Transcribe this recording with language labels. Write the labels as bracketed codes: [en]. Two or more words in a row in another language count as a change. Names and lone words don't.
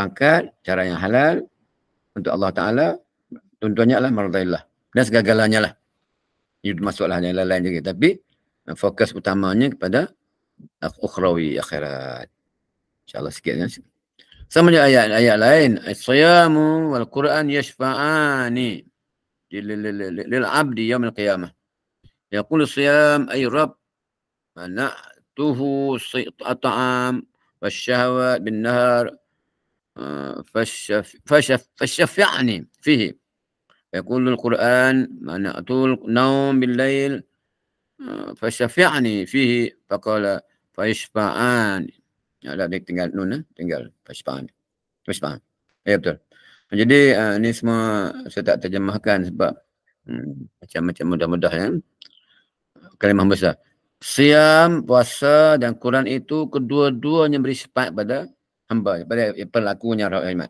[ms] Pangkat cara yang halal untuk Allah Ta'ala Contohnya lah mardillah. Dan segala-galanya lah. Itu masuklah yang lain-lain juga. Tapi fokus utamanya kepada ukhrawi, akhirat. InsyaAllah sikit ya. Sama je ayat-ayat lain. [ar] الصيام والقرآن يشفعان للعبد يوم القيامة. يقول صيام أي رب منعته الطعام والشهوات بالنهار فشفعني فيه يقول القرآن منعته النوم بالليل فشفعني فيه فقال فيشفعان. [ms] Ada tinggal nun, tinggal fashfa'an. Fashfa'an. Ya betul. Jadi ni semua saya tak terjemahkan sebab macam-macam mudah-mudah ya. Kalimah besar. Siam, puasa dan Quran itu kedua-duanya beri sifat pada hamba, pada pelakunya rahmat.